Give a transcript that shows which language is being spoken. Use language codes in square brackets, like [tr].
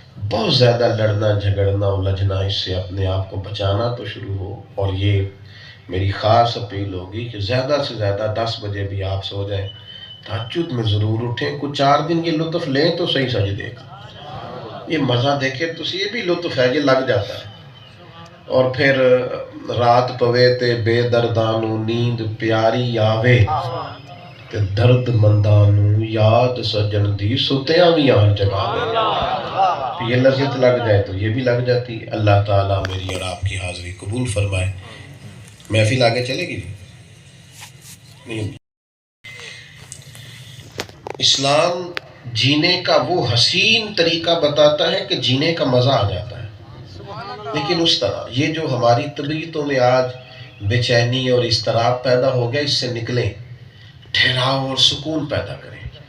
[ur] بہت زیادہ لڑنا جھگڑنا الجھنا، اس سے اپنے آپ کو بچانا تو شروع ہو. اور یہ میری خاص اپیل ہوگی کہ زیادہ سے زیادہ 10 بجے بھی آپ سو جائیں، تہجد میں ضرور اٹھیں. کچھ 4 دن یہ لطف لیں تو صحیح سجدے کا، یہ مزہ دیکھیں تو یہ بھی لطف ہے، یہ لگ جاتا ہے. [pa] اور پھر رات پوے تے بے دردانو نیند پیاری آوے تے درد مندانو یاد سجن دی ستیاں بھی آن جگاوے. [ur] یہ لذت لگ جائے تو یہ بھی لگ جاتی. اللہ تعالیٰ میری اور آپ کی حاضری قبول فرمائے. محفل آگے چلے گی جی؟ نہیں. اسلام جینے کا وہ حسین طریقہ بتاتا ہے کہ جینے کا مزہ آ جاتا ہے، لیکن اس طرح یہ جو ہماری طبیعتوں میں آج بے چینی اور اضطراب پیدا ہو گیا، اس سے نکلیں، ٹھہراؤ اور سکون پیدا کریں.